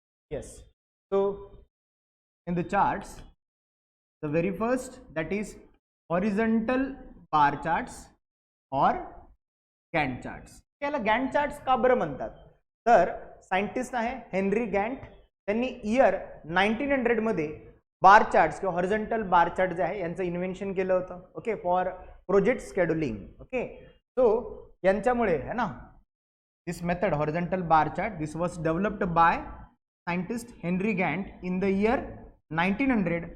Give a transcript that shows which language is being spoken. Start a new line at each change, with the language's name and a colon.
English: yes, so in the charts the very first that is horizontal bar charts और Gantt charts.
Marathi: याला Gantt charts का बरं म्हणतात, तर सायंटिस्ट आहे हेनरी गॅन्ट, त्यांनी इयर 1900 मध्ये बार चार्ट्स किंवा हॉरिझॉन्टल बार चार्ट जे आहे यांचं इन्व्हेन्शन केलं होतं.
English: Okay, for project scheduling. Okay, so
Marathi: यांच्यामुळे है ना
English: This method horizontal bar chart this was developed by scientist Henry Gantt in the year 1900.